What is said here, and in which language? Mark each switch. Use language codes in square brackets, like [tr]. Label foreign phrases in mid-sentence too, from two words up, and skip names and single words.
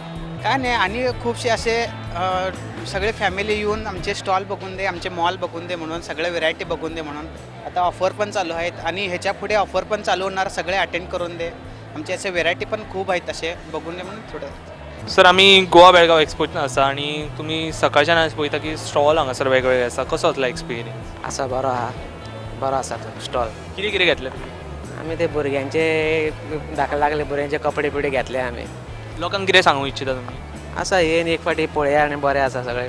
[mr] काय नाही, आणि खूपसे असे सगळे फॅमिली येऊन आमचे स्टॉल बघून दे, आमचे मॉल बघून दे म्हणून, सगळे व्हेरायटी बघून दे म्हणून. आता ऑफर पण चालू आहेत आणि ह्याच्या पुढे ऑफर पण चालू होणार, सगळे अटेंड करून दे. आमचे असे व्हेरायटी पण खूप आहेत तसे, बघून दे म्हणून थोडं. [kok] सर, आम्ही गोवा बेळगाव एक्सपो आसा आणि तुम्ही सकाळच्यान आज पळयता की स्टॉल हांगासर वेगवेगळे आसा. कसो असला एक्सपिरियन्स? आसा बरो आसा तो स्टॉल. कितें कितें घेतलें तुमी? आमी ते भुरग्यांचे धाकले लागले भुरग्यांचे कपडे बिडे घेतले आमी. लोकांक कितें सांगू इच्छिता तुमी? आसा येन एक फाटी पळया आनी बरें आसा सगळे.